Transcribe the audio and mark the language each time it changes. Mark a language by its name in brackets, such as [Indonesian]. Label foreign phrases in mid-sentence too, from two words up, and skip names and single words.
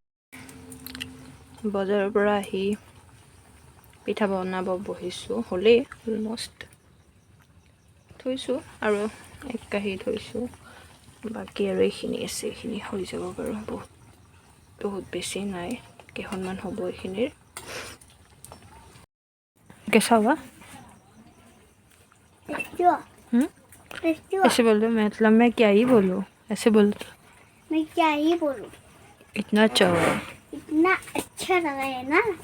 [Assamese] বজাৰৰ পৰা আহি পিঠা বনাব বহিছোঁ, হ'লেই অলমষ্ট থৈছোঁ, আৰু এক কাঁহী থৈছোঁ, বাকী আৰু এইখিনি আছে, এইখিনি হৈ যাব বাৰু। বহুত বেছি নাই, কেইখনমান হ'ব এইখিনিৰ। [Hindi] कैसा हुआ? ऐसे बोल दो, मतलब मैं क्या ही बोलूँ, ऐसे बोल। मैं क्या ही बोलूं, इतना अच्छा हुआ, इतना अच्छा लगा है ना।